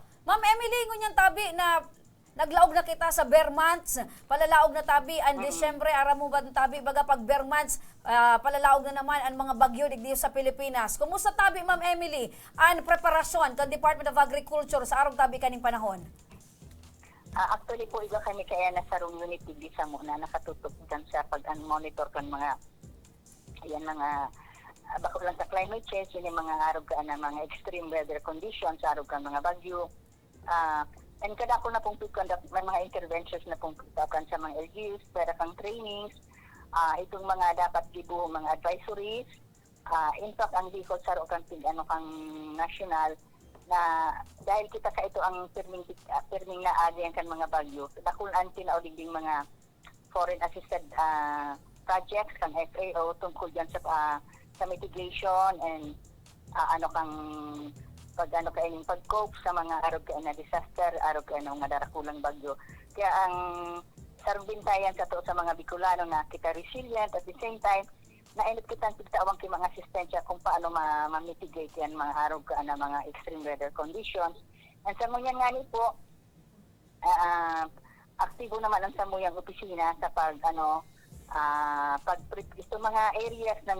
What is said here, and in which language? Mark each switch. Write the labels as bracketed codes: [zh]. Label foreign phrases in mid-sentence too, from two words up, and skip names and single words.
[bik] Ma'am Emily, ngunyan tabi na naglaog na kita sa [en] bare months, [bik] palalaog na tabi ang Disyembre, aram mo ba tabi baga pag [en] bare months, [bik] palalaog na naman ang mga bagyo digdi sa Pilipinas. Kumusta tabi, Ma'am Emily, ang preparasyon ng Department of Agriculture sa araw tabi kaning panahon? Actually po, iba kami kaya nasa room unit digdi sa muna, nakatutok kan sa pag-monitor kan mga bako lang sa [en] climate change, [bik] yun yung mga araw ka na mga [en] extreme weather conditions, [bik] araw ka mga bagyo. And kada ako na pong may mga interventions na pong pagkakan sa mga LGUs, para kang trainings, itong mga dapat gibuho, mga advisories. In fact, ang default sa kang kang national, na dahil kita ka ito ang pirming na agyan kan mga bagyo, dakulan tinauliging mga [en] foreign assisted projects [bik] kang FAO tungkol dyan sa [en] mitigation and [bik] pag-cope sa mga araw ka na disaster, araw ka na mga darakulang bagyo. Kaya ang sarong bintayan sa to sa mga Bicolano na kita resilient, [en] at the same time [bik] nainit kita pagtawang kay mga asistensya kung paano ma-mitigate yan mga araw ka na mga [en] extreme weather conditions. [bik] And sa munyan nga po, aktibo naman ang samuyang opisina sa ito mga areas na